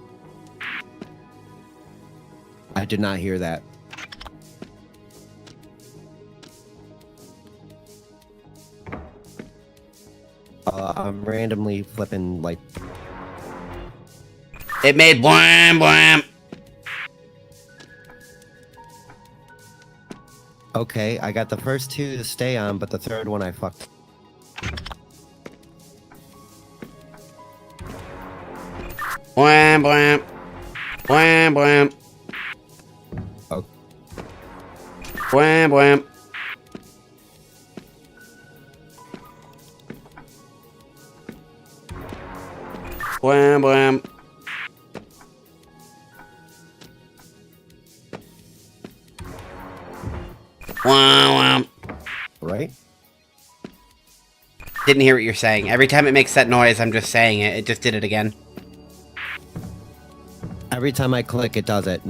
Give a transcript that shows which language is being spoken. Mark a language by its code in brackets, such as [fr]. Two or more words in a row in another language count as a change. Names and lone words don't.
[en] I did not hear that. I'm randomly flipping, like... It made bwam, bwam. Okay, I got the first 2 to stay on, but the third one I fucked. Bwam, bwam. Bwam, bwam. Oh. Bwam, bwam. Bwam, bwam. Wham, wham. Right? Didn't hear what you're saying. Every time it makes that noise, I'm just saying it. It just did it again. Every time I click, it does it.